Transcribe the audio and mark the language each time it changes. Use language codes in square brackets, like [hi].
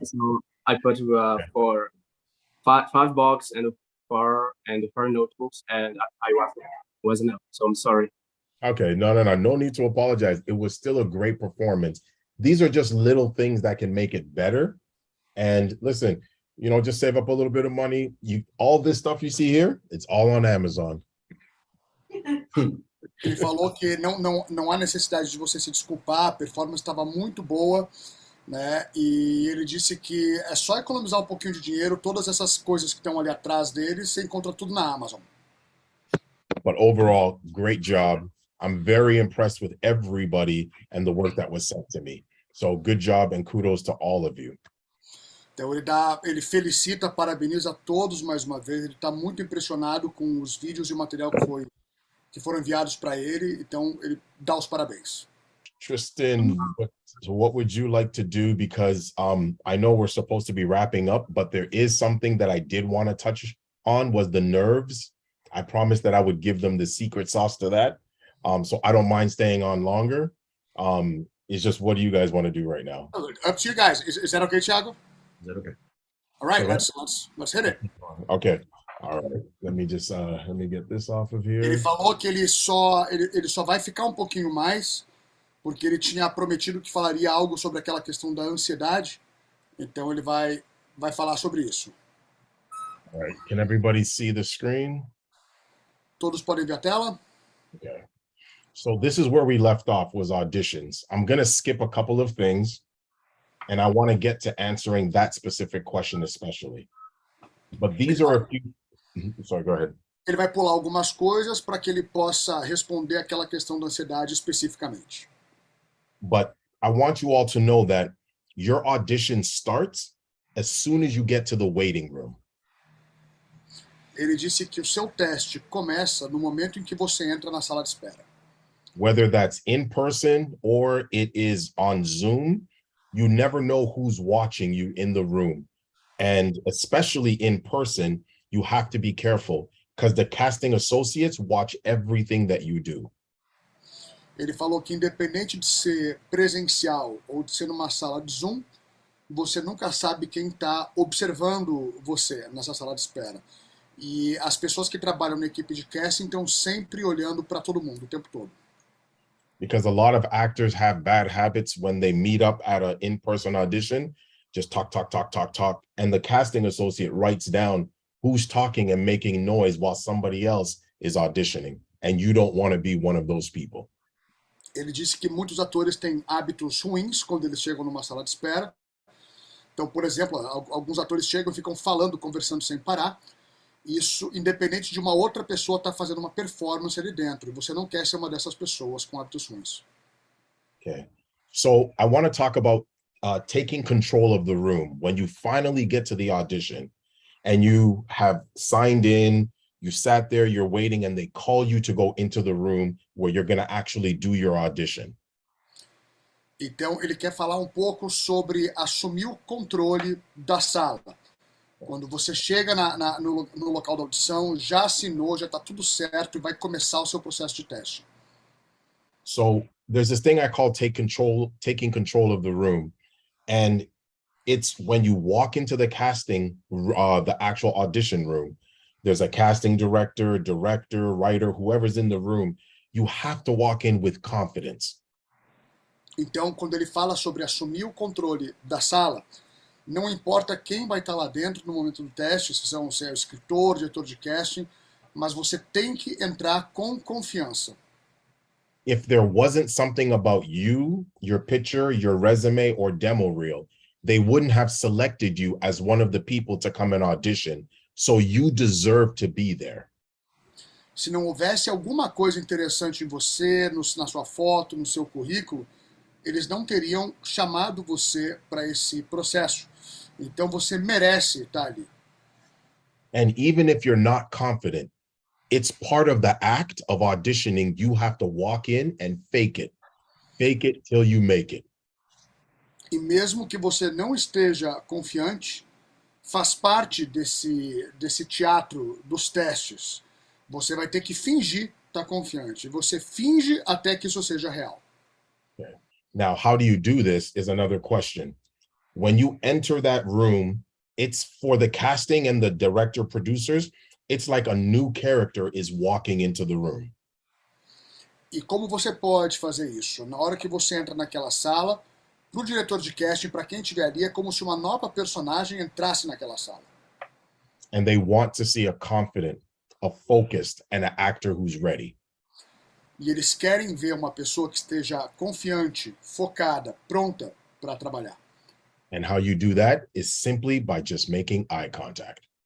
[en] So I put for five box and 4 notebooks, and I wasn't able, so I'm sorry. Okay, no need to apologize. It was still a great performance. These are just little things that can make it better. And listen, just save up a little bit of money. All this stuff you see here, it's all on Amazon. [pt] Ele falou que não há necessidade de você se desculpar, a performance estava muito boa, né? E ele disse que é só economizar um pouquinho de dinheiro, todas essas coisas que estão ali atrás dele, você encontra tudo na Amazon. [en] But overall, great job. I'm very impressed with everybody and the work that was sent to me. So good job and kudos to all of you. [pt] Então ele felicita, parabeniza a todos mais uma vez. Ele está muito impressionado com os vídeos e o material que foram enviados para ele. Então ele dá os parabéns. [en] Tristan, what would you like to do? Because I know we're supposed to be wrapping up, but there is something that I did want to touch on was the nerves. I promised that I would give them the secret sauce to that. So I don't mind staying on longer. It's just, what do you guys want to do right now? Up to you guys. Is that okay, Thiago? Is that okay? All right, Okay. let's hit it. Okay. All right. Let me get this off of here. [pt] Ele falou que ele só vai ficar um pouquinho mais, porque ele tinha prometido que falaria algo sobre aquela questão da ansiedade. Então ele vai falar sobre isso. [en] All right. Can everybody see the screen? [pt] Todos podem ver a tela? [en] Okay. So this is where we left off, was auditions. I'm going to skip a couple of things, and I want to get to answering that specific question especially. But these are a few... Sorry, go ahead. [pt] Ele vai pular algumas coisas para que ele possa responder aquela questão da ansiedade especificamente. [en] But I want you all to know that your audition starts as soon as you get to the waiting room. [pt] Ele disse que o seu teste começa no momento em que você entra na sala de espera. [en] Whether that's in person or it is on Zoom, you never know who's watching you in the room. And especially in person, you have to be careful because the casting associates watch everything that you do. [pt] Ele falou que independente de ser presencial ou de ser numa sala de Zoom, você nunca sabe quem está observando você nessa sala de espera. E as pessoas que trabalham na equipe de casting estão sempre olhando para todo mundo o tempo todo. [en] Because a lot of actors have bad habits when they meet up at an in-person audition, just talk. And the casting associate writes down who's talking and making noise while somebody else is auditioning, and you don't want to be one of those people. [pt] Ele disse que muitos atores têm hábitos ruins quando eles chegam numa sala de espera. Então, por exemplo, alguns atores chegam e ficam falando, conversando sem parar. Isso, independente de uma outra pessoa estar fazendo uma performance ali dentro. E você não quer ser uma dessas pessoas com hábitos ruins. [en] Okay. So I want to talk about taking control of the room. When you finally get to the audition and you have signed in, you sat there, you're waiting, and they call you to go into the room where you're going to actually do your audition. [pt] Então, ele quer falar um pouco sobre assumir o controle da sala. Quando você chega no local da audição, já assinou, já está tudo certo e vai começar o seu processo de teste. [en] So there's this thing I call taking control of the room. And it's when you walk into the casting, the actual audition room, there's a casting director, writer, whoever's in the room, you have to walk in with confidence. [pt] Então, quando ele fala sobre assumir o controle da sala, não importa quem vai estar lá dentro no momento do teste, se é o escritor, diretor de casting, mas você tem que entrar com confiança. [en] If there wasn't something about you, your picture, your resume, or demo reel, they wouldn't have selected you as one of the people to come and audition. So you deserve to be there. [pt] Se não houvesse alguma coisa interessante em você, na sua foto, no seu currículo, eles não teriam chamado você para esse processo. Então você merece estar ali. [en] And even if you're not confident, it's part of the act of auditioning. You have to walk in and fake it. Fake it till you make it. [pt] E mesmo que você não esteja confiante, faz parte desse teatro dos testes. Você vai ter que fingir estar confiante. Você finge até que isso seja real. [en] Okay. Now, how do you do this is another question. When you enter that room, it's for the casting and the director producers. It's like a new character is walking into the room. [pt] E como você pode fazer isso? Na hora que você entra naquela sala, para o diretor de casting, para quem estiver ali, é como se uma nova personagem entrasse naquela sala. [en] And they want to see a confident, a focused, and an actor who's ready. [pt] E eles querem ver uma pessoa que esteja confiante, focada, pronta para trabalhar. [en] And how you do that is simply by just making eye contact.